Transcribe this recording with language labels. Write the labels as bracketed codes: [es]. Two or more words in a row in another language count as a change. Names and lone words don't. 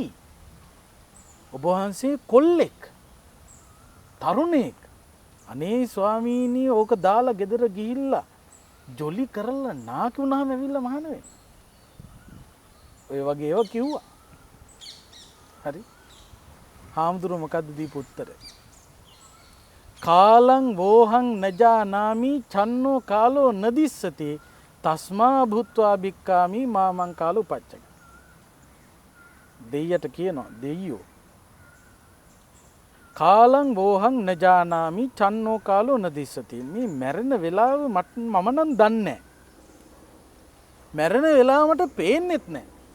[si] ඔබ වහන්සේ කොල්ලෙක් තරුණෙක්. අනේ ස්වාමීනි ඕක දාලා ගෙදර ගිහිල්ලා ජොලි කරලා නාකි වුණාම ඇවිල්ලා මහාන වෙන්න. ඔය වගේ ඒවා කිව්වා. හරි. හාමුදුරුවෝ මොකද්ද දීපු උත්තරේ? [pi] කාලං වෝහං නජානාමි චන්නෝ කාලෝ නදිස්සති තස්මා භූත්වා භික්ඛාමි මාමං කාලෝ පච්චක. [si] දෙයියට කියනවා දෙයියෝ [pi] කාලං වෝහං නජානාමි චන්නෝ කාලෝ නදිස්සති. [si] මේ මැරෙන වෙලාව මම නම් දන්නේ නැහැ. මැරෙන වෙලාව මට පේන්නෙත් නැහැ.